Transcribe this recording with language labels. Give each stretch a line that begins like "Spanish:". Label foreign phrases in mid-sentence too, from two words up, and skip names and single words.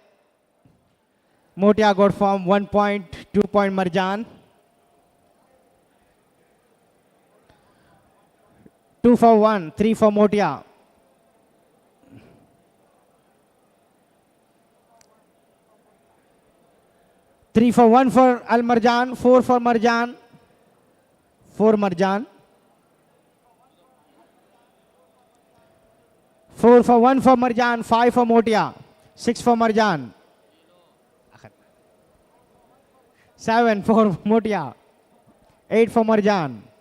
English: Motia got from 1 point, 2 point Marjan. 2 for 1, 3 for Motia. Three for 1 for Al Marjan, 4 for Marjan, 4 Marjan. 4 for 1 for Marjan, 5 for Motia, 6 for Marjan. 7 for Motia, 8 for Marjan.